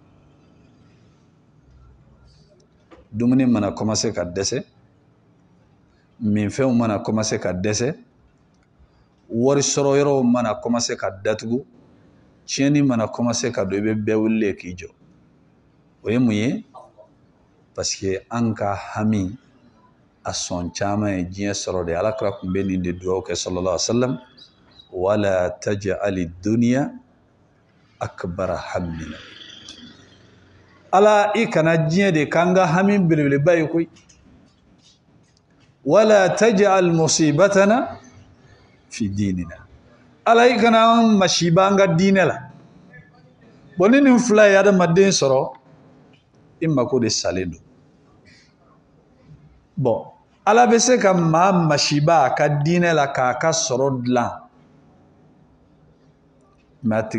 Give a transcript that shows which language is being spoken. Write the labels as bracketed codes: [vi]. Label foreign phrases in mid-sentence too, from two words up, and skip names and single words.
[bm] dumuni mana commencer ka dɛsɛ minfɛnw mana commencer ka dɛsɛ wari sɔrɔ yɔrɔw mana commencer ka datugu tiɲɛni mana commencer ka don i bɛ bɛɛ wulilen k'i jɔ o ye mun ye [fr] parce que [bm] an ka hami a sɔn caman ye diɲɛ sɔrɔ de alakira tun bɛ nin de dugawu kɛ [ar] صلى الله عليه وسلم ولا تجعل الدنيا أكبر همنا [bm] ala i kana diɲɛ de k'an ka hami belebeleba ye koyi [ar] ولا تجعل مصيبتنا في ديننا [bm] ala i kana an masiba an ka diinɛ la bon ni nin fila ye adamaden sɔrɔ i mako de salen don bon ala bɛ se ka maa masiba a ka diinɛ la k'a ka sɔrɔ dilan mais a